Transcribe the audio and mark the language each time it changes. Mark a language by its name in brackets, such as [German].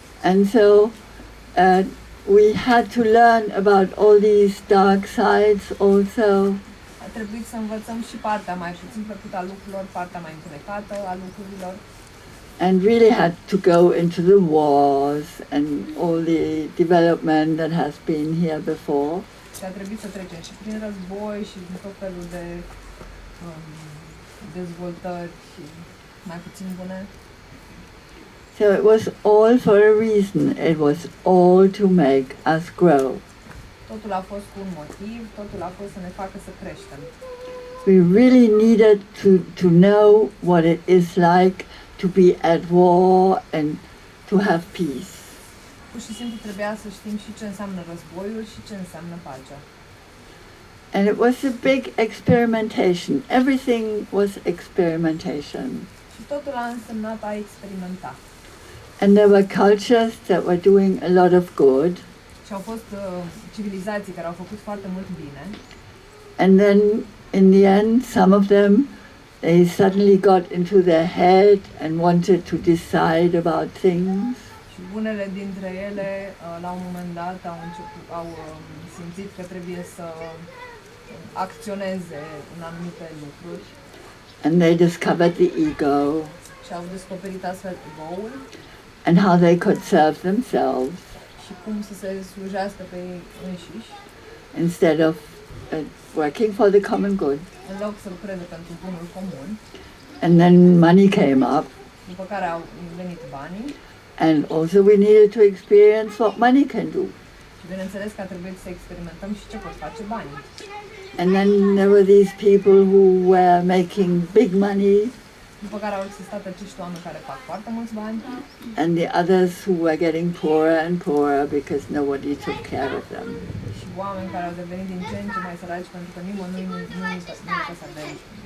[English] And so we had to learn about all these dark sides also, [Romanian] A trebuit să învățăm și partea mai puțin plăcută a lucrurilor, partea mai întunecată a lucrurilor [English] and really had to go into the wars and all the development that has been here before. [Romanian] și a trebuit să trecem și prin război și din tot felul de dezvoltări și mai puțin bune. [English] So it was all for a reason. It was all to make us grow. [Romanian] Totul a fost cu un motiv, totul a fost să ne facă să creștem. [English] We really needed to know what it is like to be at war and to have peace. [Romanian] Pur și simplu trebuia să știm și ce înseamnă războiul și ce înseamnă pacea. [English] And it was a big experimentation. Everything was experimentation. [Romanian] Și totul a însemnat a experimenta. [English] And there were cultures that were doing a lot of good. [Romanian] Și au fost civilizații care au făcut foarte mult bine. [English] And then in the end, some of them, they suddenly got into their head and wanted to decide about things. [Romanian] Și unele dintre ele, la un moment dat, au simțit că trebuie să acționeze în anumite lucruri [English] And they discovered the ego [Romanian] și au descoperit astfel ego-ul [English] and how they could serve themselves [Romanian] și cum să se slujească pe ei înșiși, [English] instead of working for the common good. [Romanian] în loc să lucreze pentru bunul comun. [English] And then money came up, [Romanian] După care au venit banii [English] and also we needed to experience what money can do. [Romanian] și bineînțeles că a trebuit să experimentăm și ce pot face banii. [English] And then there were these people who were making big money, [Romanian] După care au existat acești oameni care fac foarte mulți bani [English] and the others who were getting poorer and poorer because nobody took care of them. [Romanian] și oameni care au devenit din ce în ce mai săraci pentru că nimeni nu-i păsa de ei.